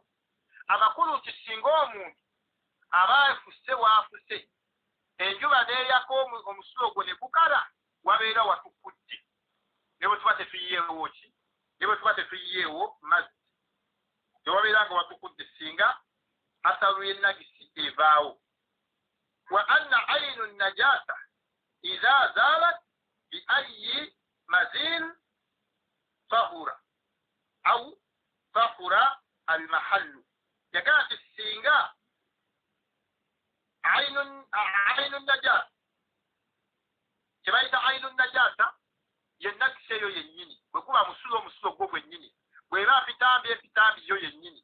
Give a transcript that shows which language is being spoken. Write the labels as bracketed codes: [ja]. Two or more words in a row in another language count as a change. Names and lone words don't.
[lg] Amakulu nti singa omuntu aba afuse waafuse enjuba n'eyaka omusulo gwo ne gukala wabeera watukudde, ne bwe tuba tetuyiyeewo ki, ne bwe tuba tetuyiyeewo mazzi, tewabeera nga watukudde singa atharu y'ennagisi evaawo. [ar] وأن عين النجاسة إذا زالت بأي مزيل طهر أو طهر المحل, [lg] yagamba nti singa [ar] عين النجاسة, [lg] kyebayita [ar] عين النجاسة [lg] yennagisi eyo yennyini, bwe kuba omusulo gwo gwennyini, bw'eba epitambi yo yennyini.